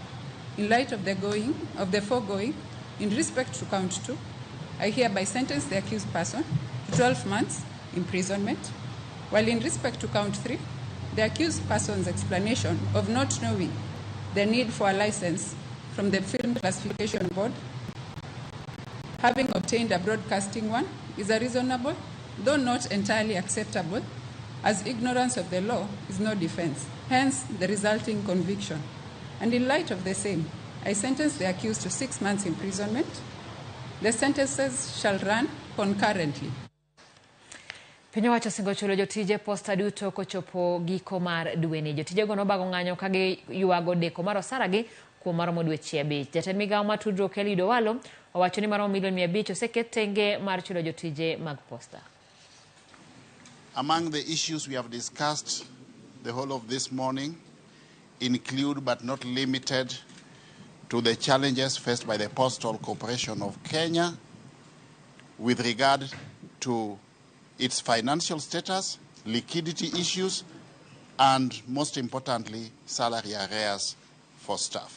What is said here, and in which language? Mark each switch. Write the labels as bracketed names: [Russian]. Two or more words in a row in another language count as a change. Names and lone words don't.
[English] In light of the foregoing, in respect to count 2, I hereby sentence the accused person to 12 months imprisonment, while in respect to count 3, the accused person's explanation of not knowing the need for a license from the Film Classification Board, having obtained a broadcasting one, is a reasonable, though not entirely acceptable, as ignorance of the law is no defense, hence the resulting conviction. And in light of the same, I sentence the accused to 6 months imprisonment. The sentences shall run concurrently. [Luo (Kenya and Tanzania)] Piny owacho singo chulo jotije posta duto kochopo giko mar dweni. Jotije go nobago ng'anyo kagi yuago deko mar osara gi kuom maromo dweche 5. Jatend migawo mar tudruok Eliud Owalo owacho ni maromo milion 500 oseket tenge mar chulo jotije mag posta. [English] Among the issues we have discussed the whole of this morning include but not limited to the challenges faced by the Postal Corporation of Kenya with regard to its financial status, liquidity issues, and most importantly, salary arrears for staff.